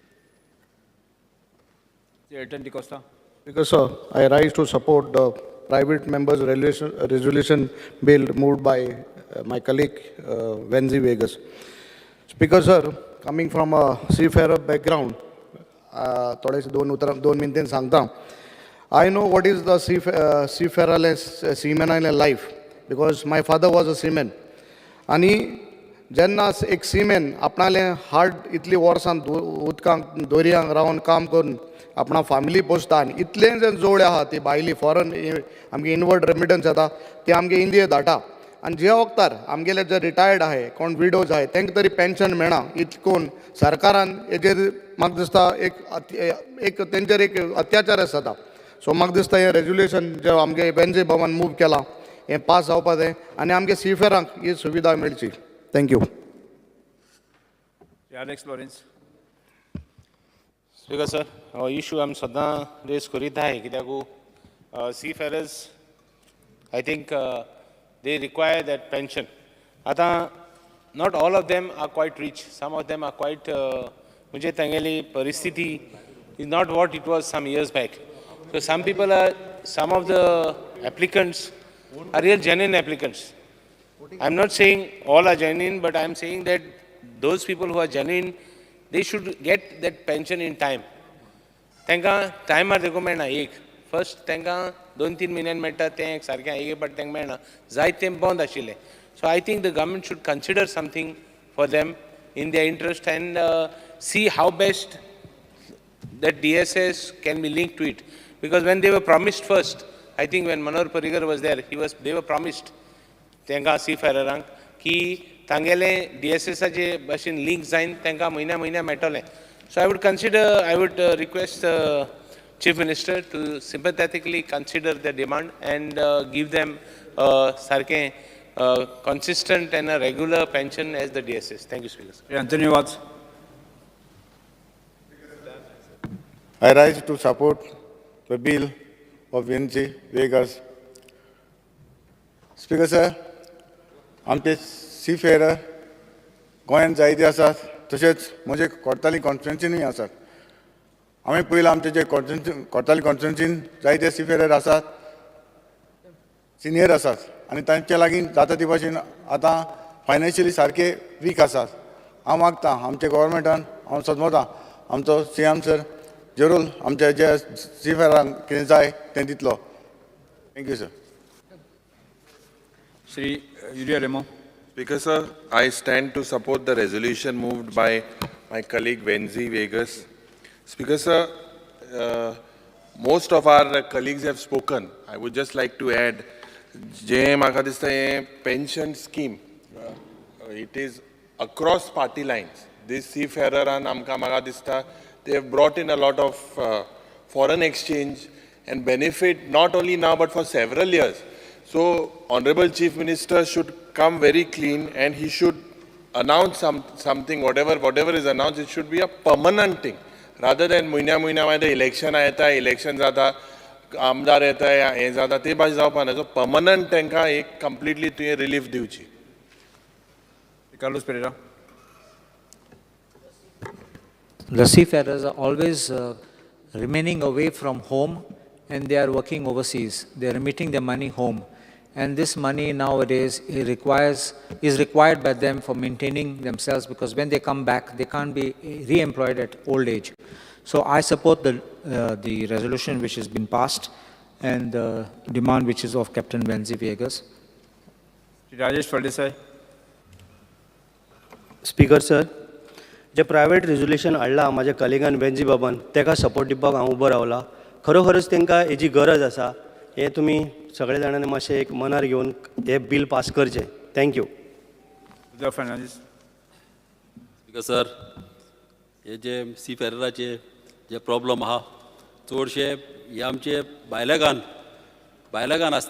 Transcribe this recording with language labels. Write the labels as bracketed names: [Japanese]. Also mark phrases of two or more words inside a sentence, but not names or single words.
[English] Elton D'Costa. Because, sir, I rise to support the private members' resolution bill moved by my colleague Wenzy Vegas. Speaker, sir, coming from a seafarer background, [Konkani] थोडेशे दोन मिनटान सांगता. [English] I know what is the seaman life because my father was a seaman. [Konkani] आणि जेन्ना एक सीमेन आपणाले हार्ड इतली वर्सां उदकांक दोरयांक रावन काम करून आपणा फॅमिली पोसता आनी इतलें जे जोड आहा ती भायली फॉरन आमगे [English] inward remittance [Konkani] येता ते आमगे इंडिये धाडटा आनी जे वक्तार आमगेले जे रिटायर्ड आहाय कोण विडोज आहाय तांकां तरी पेन्शन मेळना इतकून सरकारान हेजेर म्हाका दिसता एक तेंचेर एक अत्याचार जाता. सो म्हाका दिसता हें रेजोल्युशन जे आमगे वेंझी भवन मूव केलां हें पास जावपा जाय आनी आमगे सीफेरांक ही सुविधा मेळची. [English] Thank you. Alex Lawrence. Speaker, sir, [Konkani] हो इशू आमी सदां रेज करीत आहाय कित्याक [English] seafarers I think they require that pension. आतां not all of them are quite rich. Some of them are quite [Konkani] म्हणजे तांगेली परिस्थिती [English] is not what it was some years back. So some of the applicants are real genuine applicants. I'm not saying all are genuine, but I'm saying that those people who are genuine, they should get that pension in time. [Konkani] तांकां टायमार देखो मेळना एक फर्स्ट तांकां 2-3 म्हयन्यान मेळटा तें एक सारकें एक बट तांकां मेळना जायत तें बंद आशिल्लें. [English] So I think the government should consider something for them in their interest and see how best that DSS can be linked to it. Because when they were promised first, I think when Manohar Parrikar was there, they were promised [Konkani] तांकां seafareraंक की तांगेले DSSाचे भाशेन लिंक जायन तांकां म्हयन्या मेळटलें. [English] So I would request the Chief Minister to sympathetically consider the demand and give them sarke consistent and a regular pension as the DSS. Thank you, Speaker. Anthony Watts. I rise to support the bill of Wendy Vegas. Speaker sir, [Konkani] आमचे seafarer गोंयांत जायते आसात, तशेंच म्हजे कोर्ताली कॉन्स्टिट्युएन्सीनूय आसात. हांवें पयलीं आमचे जे कोर्ताली कॉन्स्टिट्युएन्सीन जायते seafarer आसात, सिनियर आसात, आनी तांचे लागीं जाता ते भाशेन आतां फायनान्शियली सारके वीक आसात. हांव मागतां आमच्या गोवोरमेंटान, हांव सदमतां आमचो CM सर जरूर आमच्या जे seafareraंक कितें जाय तें दितलो. [English] Thank you sir. Shri Yuria Remo. Speaker sir, I stand to support the resolution moved by my colleague Wendy Vegas. Speaker sir, most of our colleagues have spoken. I would just like to add, [Konkani] जे म्हाका दिसता हे [English] pension scheme, it is across party lines. This seafarer and [Konkani] म्हाका दिसता [English] they have brought in a lot of foreign exchange and benefit not only now but for several years. So, Honorable Chief Minister should come very clean and he should announce something, whatever is announced, it should be a permanent thing. Rather than the election [Konkani] जाता, आमदार येता, हे जाता, ते भाशेन जावपा ना. So, permanent तांकां एक completely तुवें relief दिवची. [English] Carlos Pereira. The seafarers are always remaining away from home and they are working overseas. They are remitting their money home. And this money nowadays is required by them for maintaining themselves, because when they come back, they can't be re-employed at old age. So I support the resolution which has been passed and the demand which is of Captain Wendy Vegas. Rajesh Faldesai. Speaker sir, [Konkani] जे [English] private resolution [Konkani] हाडला माझ्या कलिगान वेंजी बाबान ताका सपोर्ट दिवपाक हांव उबो रावला. खरोखरच तांकां हेजी गरज आसा. हे तुमी सगळे जाणांनी मातशें एक मनार घेवन हे [English] bill pass [Konkani] करचें. [English] Thank you. Fernandez. Speaker sir, [Konkani] हे जे सीफेरराचे जे प्रॉब्लम आहा चडशे हे आमचे भायल्यागान आसता.